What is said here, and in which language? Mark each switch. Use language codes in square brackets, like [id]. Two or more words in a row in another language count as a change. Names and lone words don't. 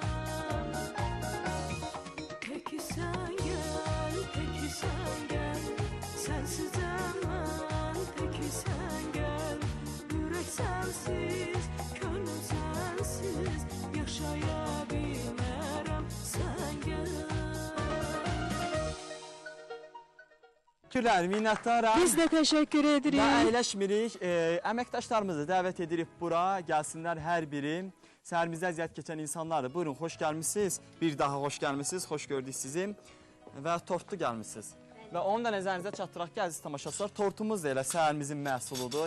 [tr] Peki sen gel, peki sen gel, sensiz hemen, peki sen gel. Yürek sensiz, gönlüm sensiz, yaşayabilmem sen gel. Teşekkürler, [az] minnətdaram. Biz də təşəkkür edirik. Və əyləşmirik. Əməkdaşlarımızı dəvət edirik bura. Gəlsinlər hər biri. Səhərimizdə əziyyət keçən insanlardır. Buyurun, xoş gəlmişsiniz. Bir daha xoş gəlmişsiniz. Xoş gördük sizi. Və tortlu gəlmişsiniz. Və onu da nəzərinizə çatdıraq ki, əziz tamaşaçılar, tortumuz da elə səhərimizin məhsuludur.